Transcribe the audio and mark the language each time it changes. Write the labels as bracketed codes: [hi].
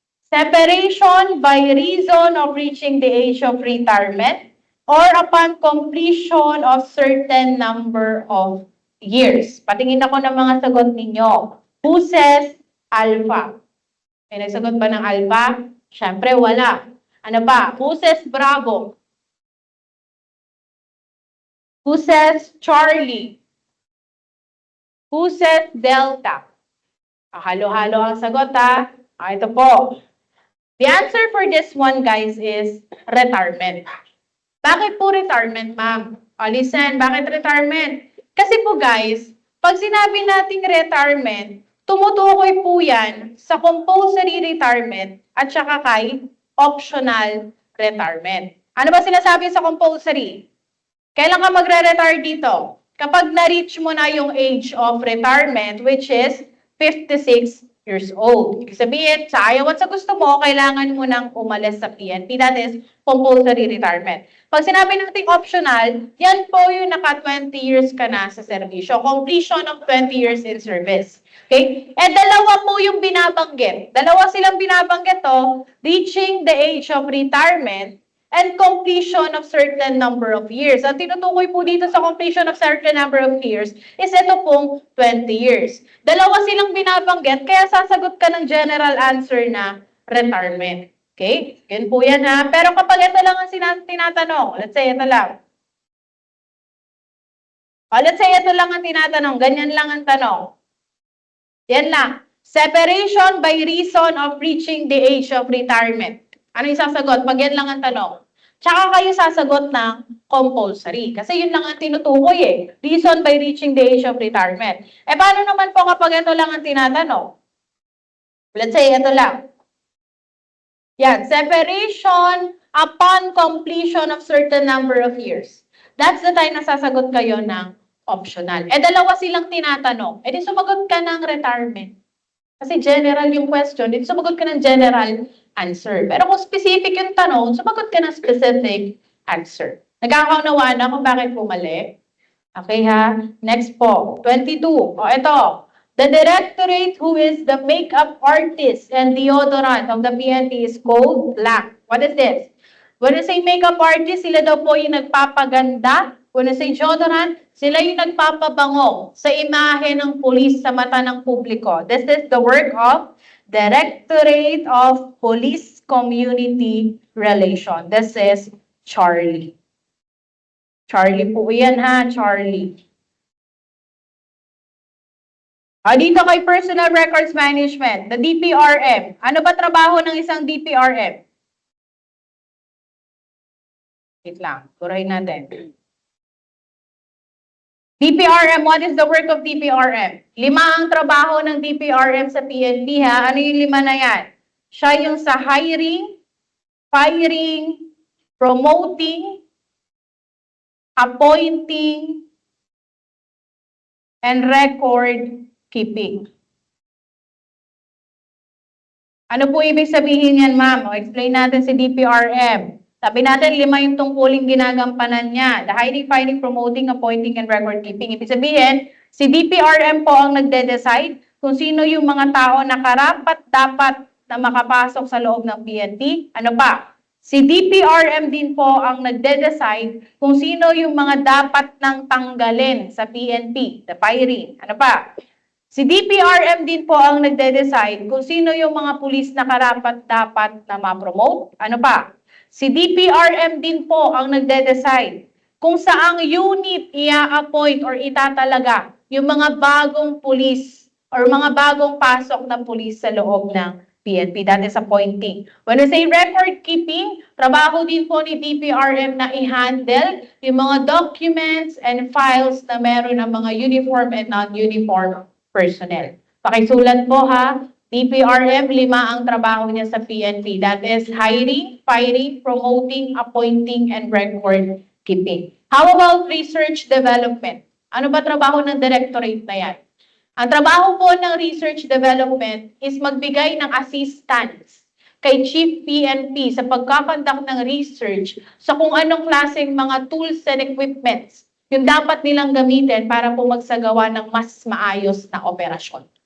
[en] Separation by reason of reaching the age of retirement or upon completion of certain number of years. [tl] Patingin ako ng mga sagot ninyo. [en] Who says alpha? [tl] May nagsagot ba ng alpha? Siyempre, wala. Ano ba? [en] Who says Bravo? Who says Charlie? Who says Delta? [tl] Halo-halo ang sagot ha. Ito po. [en] The answer for this one, guys, is retirement. [tl] Bakit po retirement, ma'am? Listen, bakit retirement? Kasi po, guys, pag sinabi nating retirement, tumutukoy po yan sa compulsory retirement at saka kay optional retirement. Ano ba sinasabi sa compulsory? Kailan ka magre-retire dito? Kapag na-reach mo na yung [en] age of retirement, which is 56 years old. [tl] Ibig sabihin, sa ayaw at sa gusto mo, kailangan mo nang umalis sa PNP. [en] That is compulsory retirement. [tl] Pag sinabi natin optional, yan po yung naka 20 years ka na sa serbisyo. [en] Completion of 20 years in service. Okay? [tl] Dalawa po yung binabanggit. Dalawa silang binabanggit to, [en] reaching the age of retirement and completion of certain number of years. [tl] Ang tinutukoy po dito sa [en] completion of certain number of years [tl] is ito pong 20 years. Dalawa silang binabanggit, kaya sasagot ka ng general answer na retirement. Okay? Yan po yan ha. Pero kapag ito lang ang tinatanong, let's say ito lang. Let's say ito lang ang tinatanong, ganyan lang ang tanong. Yan lang. [en] Separation by reason of reaching the age of retirement. [tl] Ano yung sasagot? Pag yan lang ang tanong. Tsaka kayo sasagot ng compulsory. Kasi yun lang ang tinutukoy eh. [en] Reason by reaching the age of retirement. [tl] Paano naman po kapag ito lang ang tinatanong? Let's say ito lang. Yan. [en] Separation upon completion of certain number of years. That's the time [tl] na sasagot kayo ng optional. Dalawa silang tinatanong. Di sumagot ka ng retirement. Kasi general yung question, di sumagot ka ng general answer. Pero kung specific yung tanong, sumagot ka ng specific answer. Nagkakaunawaan na kung bakit po mali? Okay ha? Next po, 22. Ito. [en] The directorate who is the makeup artist and deodorant of the PNP is called blank. What is this? When you say makeup artist, [tl] sila daw po yung nagpapaganda. [en] When you say deodorant, [tl] sila yung nagpapabango sa imahe ng pulis sa mata ng publiko. [en] This is the work of Directorate of Police Community Relation. This is Charlie. Charlie [tl] po yan ha, [en] Charlie. [tl] Dito kay Personal Records Management, the DPRM. Ano ba trabaho ng isang DPRM? Wait lang, burahin natin. [en] DPRM, what is the work of DPRM? [tl] 5 ang trabaho ng DPRM sa PNP ha. Ano yung 5 na yan? Siya yung sa [en] hiring, firing, promoting, appointing, and record keeping. Ano po ibig sabihin yan, ma'am? Explain natin si DPRM. [tl] Sabi natin, 5 yung tungkuling ginagampanan niya. [en] The hiring, firing, promoting, appointing, and record keeping. [tl] Ibig sabihin, si DPRM po ang nagde-decide kung sino yung mga tao na karapat-dapat na makapasok sa loob ng PNP. Ano pa? Si DPRM din po ang nagde-decide kung sino yung mga dapat nang tanggalin sa PNP, the firing. Ano pa? Si DPRM din po ang nagde-decide kung sino yung mga pulis na karapat-dapat na ma-promote. Ano pa? Si DPRM din po ang nagde-decide kung saang unit i-appoint or itatalaga yung mga bagong pulis or mga bagong pasok na pulis sa loob ng [en] PNP. That is appointing. When we say record keeping, [tl] trabaho din po ni DPRM na i-handle yung mga [en] documents and files na meron ng mga uniform and non-uniform personnel. [tl] Pakisulat po ha, DPRM, 5 ang trabaho niya sa PNP. [en] That is hiring, firing, promoting, appointing, and record keeping. How about research development? [tl] Ano ba trabaho ng directorate na yan? Ang trabaho po ng research development is magbigay ng assistance kay Chief PNP sa pagkakandak ng research sa kung anong klaseng mga tools and equipments yung dapat nilang gamitin para po magsagawa ng mas maayos na operasyon.